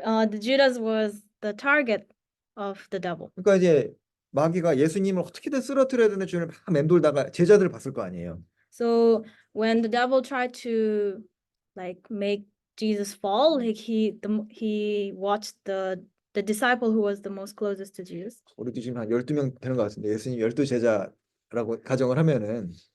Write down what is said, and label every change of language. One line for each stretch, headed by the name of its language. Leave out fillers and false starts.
English: the Judas was the target of the devil.
Korean: 그러니까 이제 마귀가 예수님을 어떻게든 쓰러뜨려야 되는 주를 막 맴돌다가 제자들을 봤을 거 아니에요.
English: So when the devil tried to make Jesus fall, he watched the disciple who was the most closest to Jesus.
Korean: 우리도 지금 한 12명 되는 것 같은데 예수님 12제자라고 가정을 하면은